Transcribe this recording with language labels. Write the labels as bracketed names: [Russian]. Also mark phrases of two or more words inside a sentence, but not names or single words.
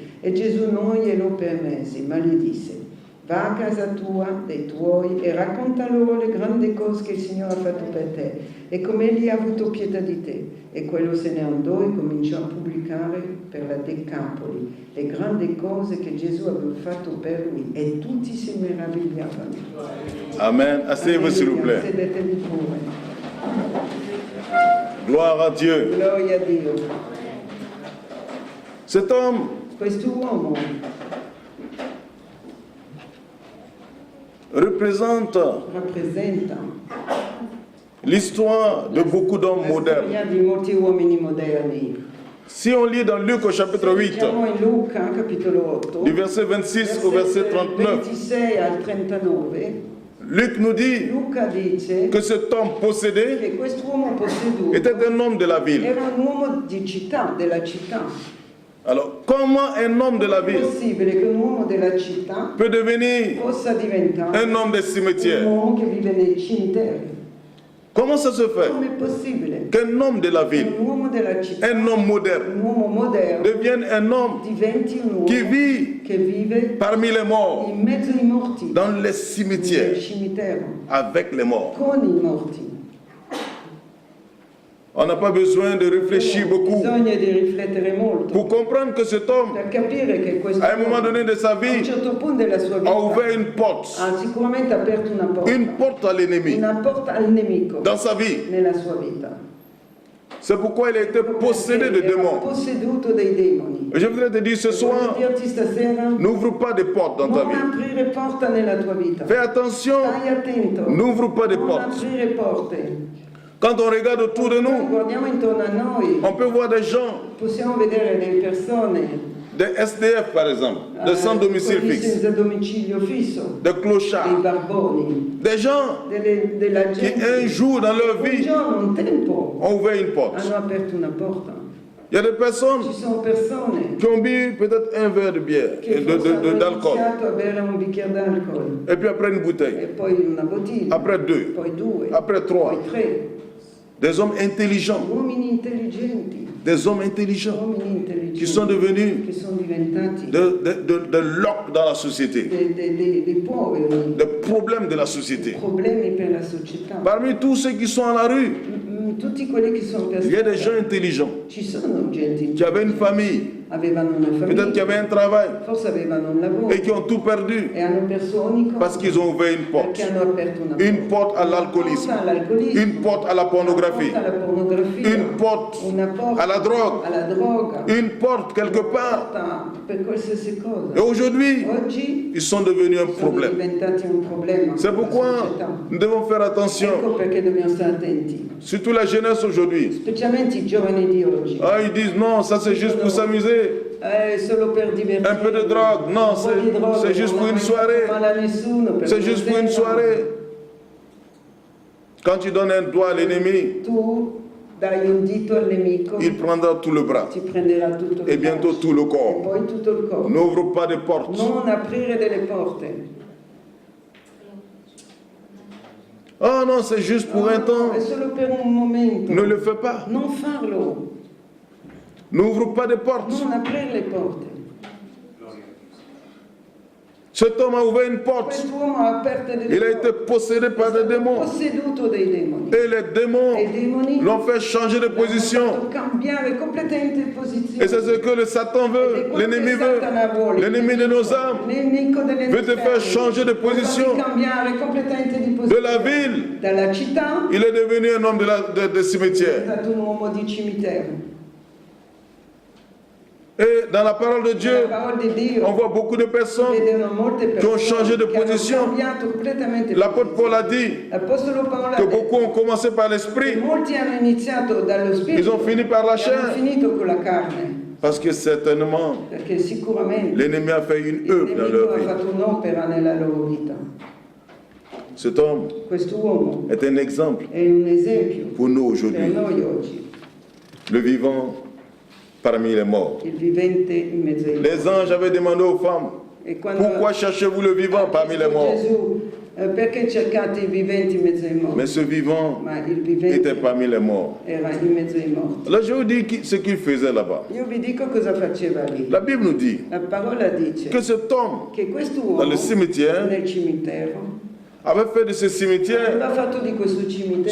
[Italian] E Gesù non glielo permise, ma gli disse: va a casa tua, dei tuoi, e racconta loro le grandi cose che il Signore ha fatto per te, e come egli ha avuto pietà di te. E quello se ne andò e cominciò a pubblicare per la Decapoli le grandi cose che Gesù aveva fatto per lui, e tutti si meravigliavano. Amen. [French] Asseyez-vous s'il vous plaît. [Italian] Sedetevi pure. [French] Gloire à Dieu. [Italian] Gloria a Dio. [French] Cet homme [Italian] Quest'uomo [French] rappresenta l'histoire de beaucoup d'hommes la modernes. [Italian] storia di molti uomini moderni. [French] Si on lit dans Luc au chapitre 8, [Italian] Siamo in Luca, capitolo 8, [French] du verset 26 au verset 39, [Italian] 26 al 39, [French] Luc nous dit [Italian] Luca dice [French] que cet homme possédé [Italian] che quest'uomo posseduto [French] était un homme de la ville. [Italian] era un uomo di città, della città. [French] Alors, comment un homme de la [Italian] È [French] ville [Italian] possibile che un uomo della città [French] peut devenir [Italian] possa diventare [French] un homme des [Italian] un [French] cimetières? [Italian] uomo che vive nei cimiteri? [French] Comment ça se fait [Italian] Come è possibile [French] qu'un homme de la [Italian] che [French] ville, [Italian] un uomo della città, [French] un homme moderne, [Italian] un uomo moderno, [French] devienne un homme [Italian] diventi un uomo [French] qui vit [Italian] che vive [French] parmi les morts, [Italian] in mezzo ai morti, [French] dans les [Italian] nel [French] cimetières, [Italian] cimitero, [French] avec les morts? [Italian] con i morti? [French] On n'a pas besoin de réfléchir beaucoup [Italian] Bisogna di riflettere molto [French] pour comprendre que cet homme, [Italian] per capire che questo [French] à un moment donné de sa [Italian] a un [French] vie, [Italian] certo punto della sua vita [French] a ouvert une porte [Italian] ha sicuramente aperto una porta [French] à l'ennemi [Italian] al nemico [French] dans sa vie. [Italian] nella sua vita. [French] C'est pourquoi il a été possédé de [Italian] Era [French] démons. [Italian] posseduto dai demoni. [French] Et je voudrais te dire ce soir, [Italian] Voglio dirti stasera, [French] n'ouvre pas de portes dans ta [Italian] non [French] vie. [Italian] aprire porta nella tua vita. [French] Fais attention, [Italian] Stai attento. [French] n'ouvre pas de [Italian] Non [French] portes. [Italian] aprire porte. [French] Quand on regarde autour de nous, [Italian] Guardiamo intorno a noi, [French] on peut voir des gens, [Italian] possiamo vedere delle persone, [French] des SDF par exemple, des sans domicile [Italian] quelli [French] fixe, [Italian] senza domicilio fisso, [French] des [Italian] dei [French] clochards, [Italian] barboni, [French] des gens [Italian] della [French] qui [Italian] gente [French] un jour dans leur [Italian] un [French] vie [Italian] giorno, un tempo, [French] ont ouvert une porte. [Italian] hanno aperto una porta. [French] Il y a des personnes [Italian] Ci sono persone [French] qui ont bu peut-être un verre de bière, [Italian] che forse hanno [French] d'alcool, [Italian] iniziato a bere un bicchiere d'alcol, [French] et puis après une [Italian] e [French] bouteille, [Italian] poi una bottiglia, [French] après deux, [Italian] poi due, [French] après trois. [Italian] poi tre. [French] Des hommes intelligents, [Italian] Uomini intelligenti, [French] des hommes intelligents [Italian] uomini intelligenti [French] qui sont devenus [Italian] che sono diventati [French] de l'oc dans la société, [Italian] dei poveri, [French] des problèmes de la société. [Italian] problemi per la società. [French] Parmi tous ceux qui sont à la rue, [Italian] Tutti quelli che sono per [French] il y a des gens intelligents [Italian] ci sono gente [French] qui avaient une famille, [Italian] avevano una [French] peut-être qui [Italian] famiglia, [French] avaient un travail [Italian] forse avevano un lavoro [French] et qui ont tout perdu [Italian] e hanno perso ogni cosa [French] parce qu'ils ont ouvert une porte. [Italian] perché hanno aperto [French] Une porte à l'alcoolisme, [Italian] Una porta all'alcolismo, [French] une porte à la pornographie, [Italian] una porta alla pornografia, [French] une porte [Italian] una porta [French] à la drogue, [Italian] alla droga, [French] une porte quelque part. [Italian] porta per qualsiasi [French] Et [Italian] cosa. [French] aujourd'hui, [Italian] Oggi [French] ils sont devenus un [Italian] sono [French] problème. [Italian] diventati un problema. [French] C'est [Italian] per la [French] pourquoi [Italian] società. [French] nous devons faire attention, [Italian] Ecco perché dobbiamo stare attenti, [French] surtout la jeunesse aujourd'hui. [Italian] specialmente i giovani di oggi. [French] Ah, ils disent non, ça c'est juste pour s'amuser. [Italian] Solo per divertirsi. [French] Un peu de drogue, non, [Italian] Un po' di droga, [French] c'est juste [Italian] non [French] pour [Italian] ha [French] une [Italian] mai fatto [French] soirée. [Italian] male a nessuno, per [French] C'est juste pour une [Italian] sera. [French] soirée. Quand tu donnes un doigt à l'ennemi, [Italian] Tu dai un dito al nemico, [French] il prendra tout le bras [Italian] ti prenderà tutto il [French] et bientôt [Italian] braccio, [French] tout le [Italian] e [French] corps. [Italian] poi tutto il corpo. [French] N'ouvre pas de portes. [Italian] Non aprire delle porte. [French] Oh non, c'est juste pour un temps. [Italian] È solo per un momento. [French] Ne le fais pas. [Italian] Non farlo. [French] N'ouvre pas de portes. [Italian] Non aprire le porte. [French] Cet homme a ouvert une porte. [Italian] Quest'uomo ha aperto delle [French] Il a été possédé par des démons. [Italian] posseduto dei demoni. [French] Et les démons [Italian] E i demoni [French] l'ont fait changer de [Italian] l'hanno [French] position. [Italian] fatto cambiare completamente posizione. [French] Et c'est ce que le Satan veut, l'ennemi veut. L'ennemi de nos âmes veut te faire changer de position. De la ville, [Italian] Dalla città [French] il est devenu un homme de [Italian] è [French] cimetière. [Italian] stato un uomo di cimitero. [French] Et dans la parole de Dieu, [Italian] Nella parola di Dio [French] on voit beaucoup de personnes [Italian] vedono molte [French] qui ont [Italian] persone [French] changé de [Italian] che hanno [French] position. [Italian] cambiato completamente [French] L'apôtre Paul a [Italian] posizione. [French] dit [Italian] L'Apostolo Paolo [French] que [Italian] ha detto [French] beaucoup ont commencé par [Italian] che [French] l'esprit, [Italian] molti hanno iniziato dallo spirito [French] ils ont fini par la [Italian] e hanno [French] chair. [Italian] finito con la carne, [French] Parce que certainement, [Italian] perché sicuramente [French] l'ennemi a fait une [Italian] il [French] œuvre dans [Italian] nemico [French] leur [Italian] ha [French] vie. [Italian] fatto un'opera nella loro vita. [French] Cet homme [Italian] Quest'uomo [French] est un exemple [Italian] è un esempio [French] pour nous [Italian] per [French] aujourd'hui. [Italian] noi oggi, [French] Le vivant parmi les morts. [Italian] il vivente in mezzo ai morti. [French] Les anges avaient demandé aux femmes, [Italian] E quando [French] pourquoi cherchez-vous le vivant parmi les morts? [Italian] Gesù, perché cercate i viventi in mezzo ai morti? [French] Mais ce vivant [Italian] Ma il vivente [French] était parmi les morts. [Italian] era in mezzo ai morti. [French] Alors je vous dis ce qu'il faisait là-bas. [Italian] Io vi dico cosa faceva lì. [French] La Bible nous dit [Italian] La parola dice [French] que cet homme, [Italian] che quest'uomo [French] dans le cimetière, [Italian] nel cimitero [French] avait fait de ce cimetière [Italian] aveva fatto di questo cimitero